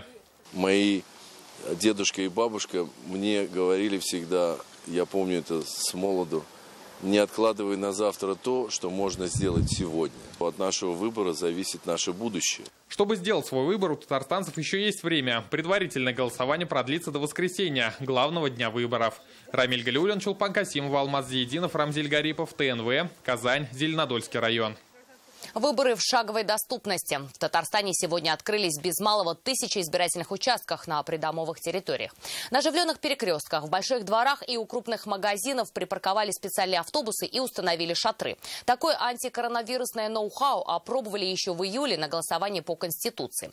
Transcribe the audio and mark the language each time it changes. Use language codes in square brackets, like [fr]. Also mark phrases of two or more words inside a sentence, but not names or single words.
[ru] Мои дедушка и бабушка мне говорили всегда, я помню это с молоду, не откладывай на завтра то, что можно сделать сегодня. От нашего выбора зависит наше будущее. Чтобы сделать свой выбор, у татарстанцев еще есть время. Предварительное голосование продлится до воскресенья, главного дня выборов. Рамиль Галиуллин, Чулпан Касимов, Алмаз Зиединов, Рамзиль Гарипов, ТНВ, Казань, Зеленодольский район. Выборы в шаговой доступности. В Татарстане сегодня открылись без малого 1000 избирательных участках на придомовых территориях. На оживленных перекрестках, в больших дворах и у крупных магазинов припарковали специальные автобусы и установили шатры. Такое антикоронавирусное ноу-хау опробовали еще в июле на голосовании по Конституции.